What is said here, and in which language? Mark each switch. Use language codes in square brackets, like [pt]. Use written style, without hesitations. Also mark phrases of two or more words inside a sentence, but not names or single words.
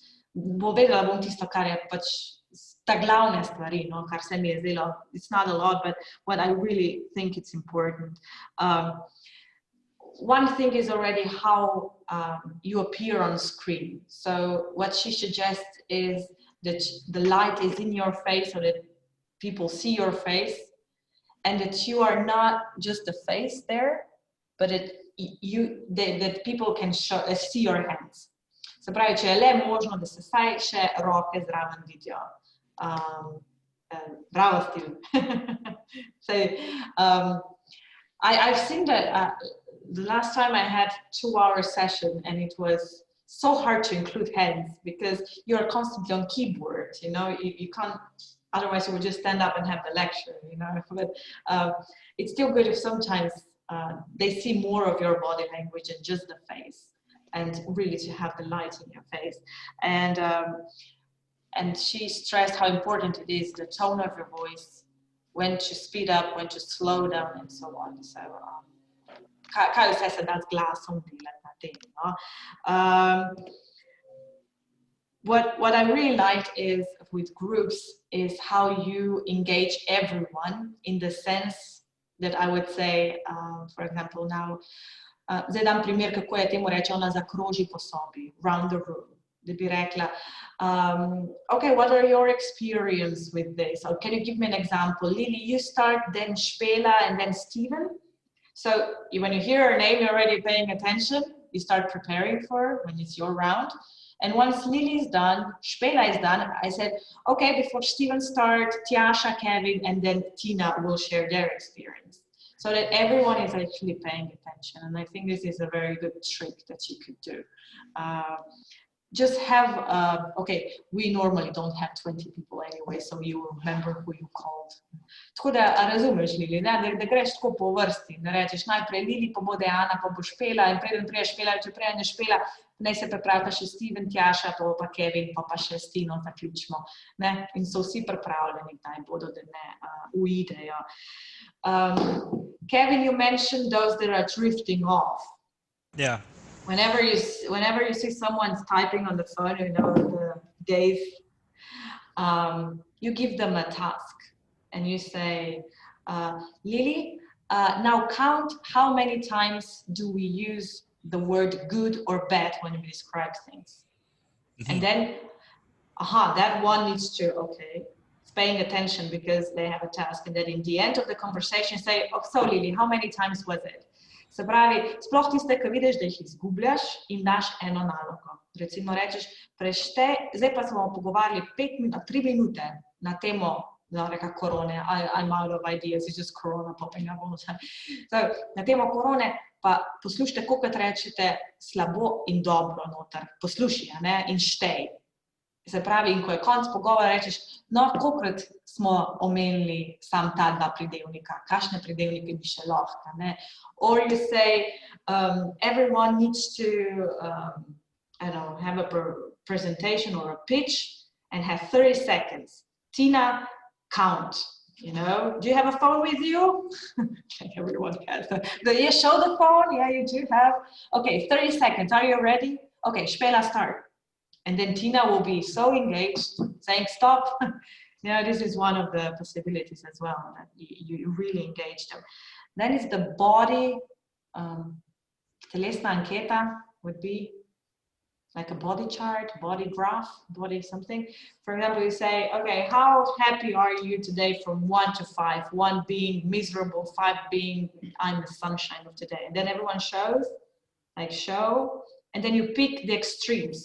[sl] Povedala bom tisto, kar je pač ta glavne stvari, no, kar se mi je zdelo, [en] it's not a lot, but what I really think it's important. One thing is already how you appear on screen. So what she suggests is that the light is in your face so that people see your face and that you are not just a face there, but that people can see your hands. [sl] Se pravi, če je le možno, da se saj še roke zraven vidijo. Bravo, Steve. [en] I've seen that the last time I had 2-hour session and it was so hard to include hands because you're constantly on keyboard, you know, you can't, otherwise you would just stand up and have the lecture, you know, but it's still good if sometimes they see more of your body language than just the face and really to have the light in your face. And she stressed how important it is, the tone of your voice, when to speed up, when to slow down, and so on. So, [sl] kaj vse se da z glasom delati na tem, no? [en] what I really liked is with groups is how you engage everyone in the sense that I would say, for example, now, [sl] zdaj dam primer, kako je temu reče, ona zakroži po sobi, [en] round the room, [sl] da bi rekla, [en] okay, what are your experience with this? Or can you give me an example? Lily, you start, then Špela, and then Steven. So when you hear her name, you're already paying attention. You start preparing for her when it's your round. And once Lily's done, Špela is done, I said, okay, before Steven starts, Tjaša, Kevin, and then Tina will share their experience. So that everyone is actually paying attention. And I think this is a very good trick that you could do. Just have, okay, we normally don't have 20 people anyway, so you will remember who you called. [sl] Tako da razumeš, Lili, da greš tako po vrsti, da rečeš najprej Lili, pa bo Dejana, pa bo Špela, in preden prije Špela, če prej ne Špela, naj se pripravita še Steven, Tjaša, pa Kevin, pa še Stino zaključimo. Ne? In so vsi pripravljeni, kdaj bodo, da ne uidejo. [en] Kevin, you mentioned those that are drifting off. Yeah. Whenever you see someone's typing on the phone, you know, the days, you give them a task and you say, Lily, now count how many times do we use the word good or bad when we describe things. Mm-hmm. And then, that one needs to, okay, it's paying attention because they have a task. And then in the end of the conversation, say, oh, so Lily, how many times was it? [sl] Se pravi, sploh tiste, ki vidiš, da jih izgubljaš in daš eno nalogo. Recimo rečeš, zdaj pa se bomo pogovarjali 3 minute na temo korone. [en] I'm out of ideas, it's just corona popping up all the time. So, [sl] na temo korone pa poslušajte, kolikrat rečete slabo in dobro noter. Poslušaj, ne, in štej. Se pravi, in ko je konc pogovora, rečeš, no, kolikrat smo omenili sam ta 2 pridevnika, kakšne pridevnike bi še lahko, ne? [en] Or you say, everyone needs to, I don't know, have a presentation or a pitch and have 30 seconds. Tina, count, you know? Do you have a phone with you? Everyone has. Do you show the phone? Yeah, you do have. Okay, 30 seconds. Are you ready? Okay, Špela, start. And then Tina will be so engaged, saying stop. You know, this is one of the possibilities as well, that you really engage them. Then it's the body, [sl] telesna anketa [en] would be like a body chart, body graph, body something. For example, you say, okay, how happy are you today from 1 to 5? 1 being miserable, 5 being I'm the sunshine of today. And then everyone shows, like show, and then you pick the extremes.